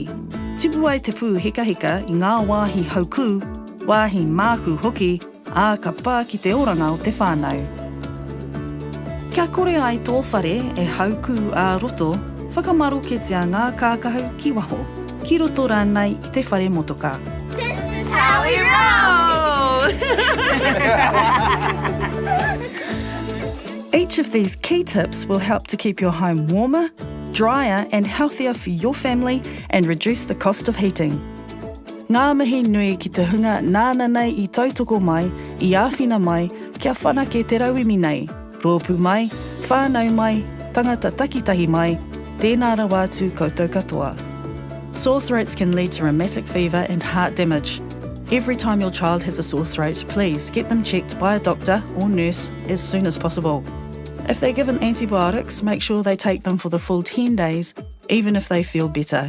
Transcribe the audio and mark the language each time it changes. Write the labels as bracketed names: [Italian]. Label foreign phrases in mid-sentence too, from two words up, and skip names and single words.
[Māori] Tipu ai te pū heka heka i ngā wāhi hauku, wāhi māku hoki, ā ka pā ki te oranga o te whānau. Kia kore ai tō whare e hauku ā roto, whakamaroketia ngā kākahu ki waho, ki roto rānei i te whare motoka. [English] This is how we roll! Each of these key tips will help to keep your home warmer, drier and healthier for your family and reduce the cost of heating. [Māori] Ngā mihi nui ki te hunga nāna nei i tautoko mai, i āwhina mai, kia whanake te rauimi nei, rōpū mai, whānau mai, tangata takitahi mai, Tēnā ra wātu koutou katoa. [English] Sore throats can lead to rheumatic fever and heart damage. Every time your child has a sore throat, please get them checked by a doctor or nurse as soon as possible. If they're given antibiotics, make sure they take them for the full 10 days, even if they feel better.